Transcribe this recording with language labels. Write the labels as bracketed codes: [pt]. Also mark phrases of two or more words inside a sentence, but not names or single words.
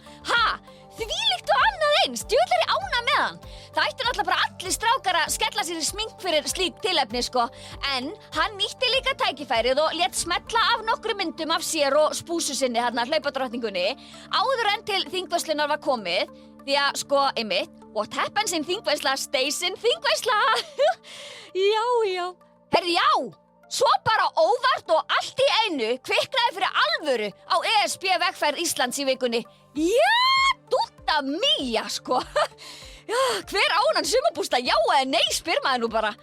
[is] Þvílíkt og annað eins, djöfull er ég ánægð með hann. Það ættu náttúrulega bara allir strákar að skella sér í smink fyrir slík tilefni sko. En hann nýtti líka tækifærið og lét smetla af nokkrum myndum af sér og spúsu sinni þarna hlaupadrottningunni áður en til þingveislunar var komið. Því að sko, einmitt, [en] what happens in þingveisla stays in þingveisla. [is] Já. Herri, já! Svo bara óvart og allt í einu kviknaði fyrir alvöru á ESB vegferð Íslands í vikunni. Já, dútta mía, sko. Já, hver á hann sumarbústa, já eða nei, spyr maður nú bara.